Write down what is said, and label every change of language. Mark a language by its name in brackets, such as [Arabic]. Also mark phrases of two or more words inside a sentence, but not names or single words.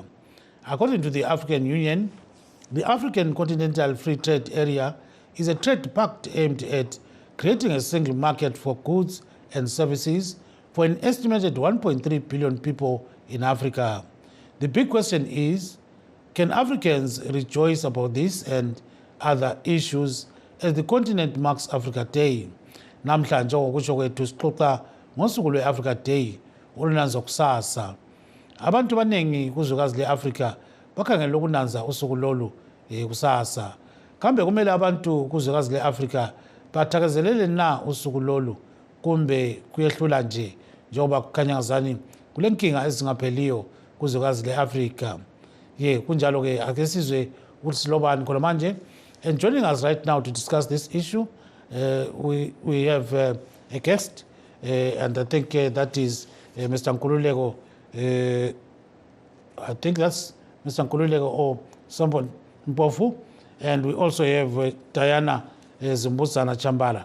[English] According to the African Union, the African Continental Free Trade Area is a trade pact aimed at creating a single market for goods and services for an estimated 1.3 billion people in Africa. The big question is, can Africans rejoice about this and other issues as the continent marks Africa Day? [North Ndebele] Namhlanje ngokusho kwethu sixoxa ngosuku lweAfrica Day olunanza kusasa. Abantu abaningi kuzwekazi leAfrica bakhangela ukunanza usuku lolu kusasa. Kambe kumele abantu kuzwekazi leAfrica bathakazelele na usuku lolu kumbe kuyehlula nje njengoba kukhanya ngazani kulenkinga ezingapheliyo kuzwekazi leAfrica. Kunjalo ke ake sizwe ukuthi silobani khona manje. [English] And joining us right now to discuss this issue, we have a guest, and I think that is Mr. Nkululeko. I think that's Mr. Nkululeko or someone Mpofu. And we also have Diana Zimbutsana Chambala.